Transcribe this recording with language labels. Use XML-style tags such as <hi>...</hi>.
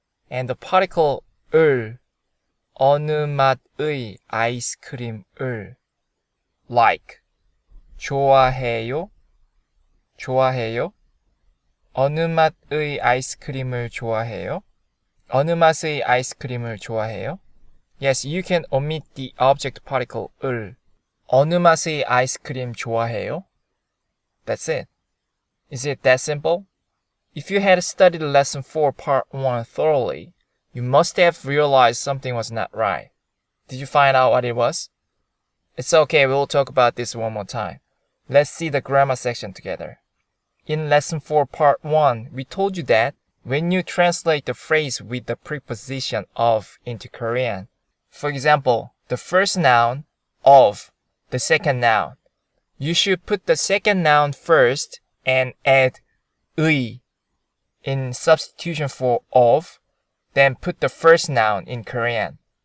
<en>And the particle</en> <ko>을 어느 맛의 아이스크림을 like. 좋아해요? 좋아해요? 어느 맛의 아이스크림을 좋아해요? 어느 맛의 아이스크림을 좋아해요?</ko> <en>Yes, you can omit the object particle 을.</en> <ko>어느 맛의 아이스크림 좋아해요?</ko> <en>That's it. Is it that simple? If you had studied lesson 4 part 1 thoroughly, you must have realized something was not right. Did you find out what it was? It's okay, we'll talk about this one more time. Let's see the grammar section together. In lesson 4 part 1, we told you that when you translate the phrase with the preposition of into Korean, for example, the first noun, of, the second noun, you should put the second noun first and add 의 in substitution for of, then put the first noun in Korean.</en>